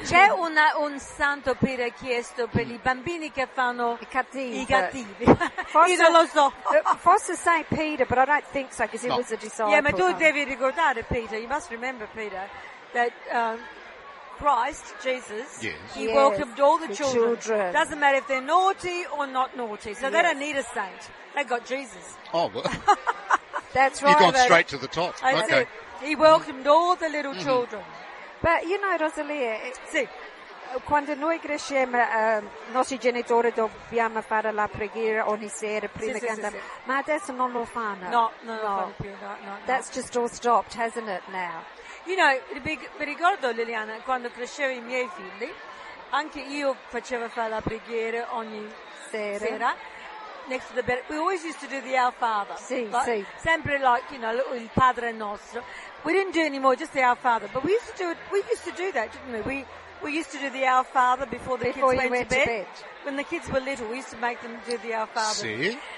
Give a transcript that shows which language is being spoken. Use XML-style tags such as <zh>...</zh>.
<it>C'è un santo per chiesto per i bambini che fanno i cattivi. Io non lo so.</it> <en>Forse Saint Peter, but I don't think so because he was a disciple. Yeah,</en> <it>ma tu devi ricordare Peter.</it> <en>You must remember Peter that. Christ, Jesus, he welcomed all the children. Doesn't matter if they're naughty or not naughty. So they don't need a saint. They got Jesus. Oh, well. That's right. You've gone straight to the top. That's okay. He welcomed all the little children.</en> <it>But, Rosalia, quando noi cresciamo, nostri genitori dobbiamo fare la preghiera ogni sera prima che andiamo. Ma adesso non lo fanno. No.</it> <en>That's just all stopped, hasn't it, now?</en> <it>Mi ricordo, Liliana, quando crescevo i miei figli, anche io facevo fare la preghiera ogni sera.</it> <en>Next to the bed. We always used to do the Our Father.</en> <it>Sempre il Padre Nostro.</it> <en>We didn't do anymore, just the Our Father. But we used to do that, didn't we? We used to do the Our Father before the kids went to bed. When the kids were little, we used to make them do the Our Father.</en>